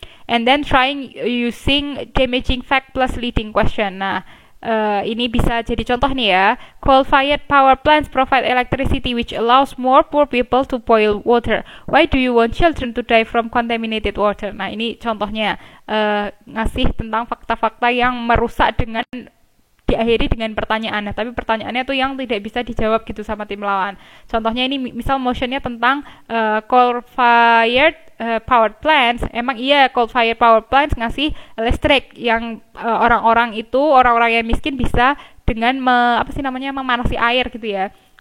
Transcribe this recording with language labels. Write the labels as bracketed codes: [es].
[en] And then trying using damaging fact plus leading question. [id] Nah, ini bisa jadi contoh nih ya. [en] Coal-fired power plants provide electricity which allows more poor people to boil water. Why do you want children to die from contaminated water? [id] Nah, ini contohnya ngasih tentang fakta-fakta yang merusak dengan diakhiri dengan pertanyaan. Nah, tapi pertanyaannya tuh yang tidak bisa dijawab gitu sama tim lawan. Contohnya ini misal motionnya tentang coal-fired power plants. Emang iya coal-fired power plants ngasih listrik yang orang-orang yang miskin bisa dengan memanasi air gitu ya.